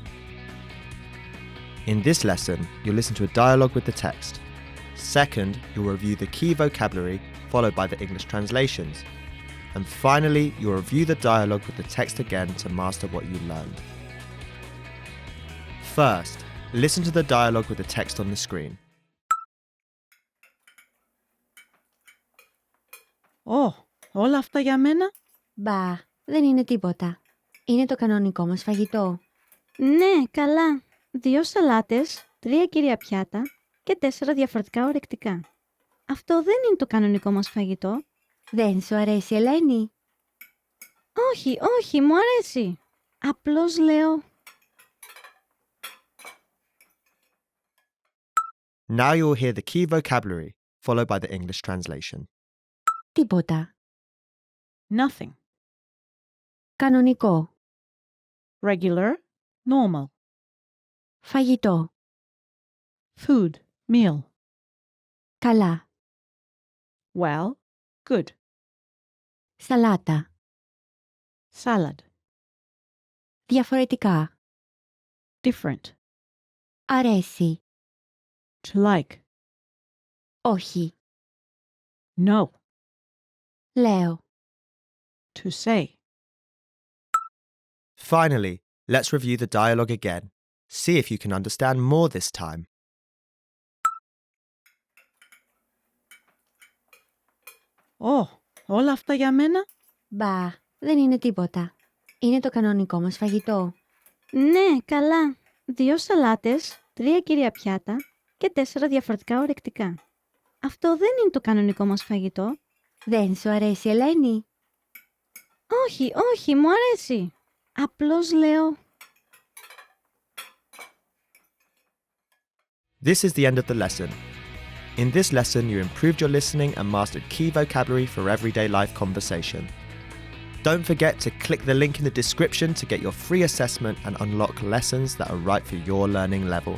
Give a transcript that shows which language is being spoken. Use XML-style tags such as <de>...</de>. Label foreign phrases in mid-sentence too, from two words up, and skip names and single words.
<en>In this lesson, you'll listen to a dialogue with the text. Second, you'll review the key vocabulary followed by the English translations. And finally, you'll review the dialogue with the text again to master what you learned. First, listen to the dialogue with the text on the screen.</en> <el>Όλα αυτά για μένα. Μπα, δεν είναι τίποτα. Είναι το κανονικό μας φαγητό. Ναι, καλά. 2 σαλάτες, 3 κύρια πιάτα και 4 διαφορετικά ορεκτικά. Αυτό δεν είναι το κανονικό μας φαγητό. Δεν σου αρέσει, Ελένη? Όχι, όχι, μου αρέσει. Απλώς λέω...</el> <en>Now you'll hear the key vocabulary, followed by the English translation.</en> <el>Τίποτα.</el> <en>Nothing.</en> <el>Κανονικό.</el> <en>Regular. Normal.</en> <el>Φαγητό.</el> <en>Food, meal.</en> <el>Καλά.</el> <en>Well, good.</en> <el>Σαλάτα.</el> <en>Salad,</en> <el>Διαφορετικά.</el> <en>different.</en> <el>Αρέσει.</el> <en>To like.</en> <el>Όχι.</el> <en>No,</en> <el>Λέω.</el> <en>to say. Finally, let's review the dialogue again. See if you can understand more this time.</en> <el>Όλα αυτά για μένα? Μπα, δεν είναι τίποτα. Είναι το κανονικό μας φαγητό. Ναι, καλά. 2 σαλάτες, 3 κύρια πιάτα και 4 διαφορετικά ορεκτικά. Αυτό δεν είναι το κανονικό μας φαγητό. Δεν σου αρέσει, Ελένη? Όχι, όχι, μου αρέσει. Απλώς λέω...</el> <en>This is the end of the lesson. In this lesson, you improved your listening and mastered key vocabulary for everyday life conversation. Don't forget to click the link in the description to get your free assessment and unlock lessons that are right for your learning level.</en>